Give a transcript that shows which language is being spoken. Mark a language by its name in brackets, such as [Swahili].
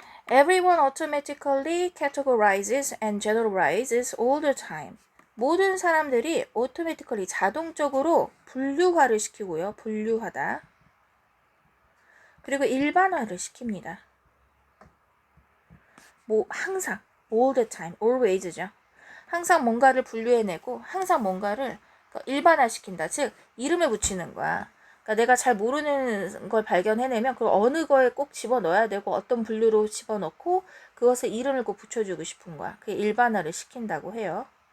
[English] Everyone automatically categorizes and generalizes all the time. [Korean] 모든 사람들이 automatically 자동적으로 분류화를 시키고요. 분류하다. 그리고 일반화를 시킵니다. 뭐 항상 [English] all the time, [Korean] always죠. 항상 뭔가를 분류해내고 항상 뭔가를 일반화시킨다. 즉 이름을 붙이는 거야. 그러니까 내가 잘 모르는 걸 발견해내면 그 어느 거에 꼭 집어넣어야 되고 어떤 분류로 집어넣고 그것에 이름을 꼭 붙여주고 싶은 거야. 그게 일반화를 시킨다고 해요.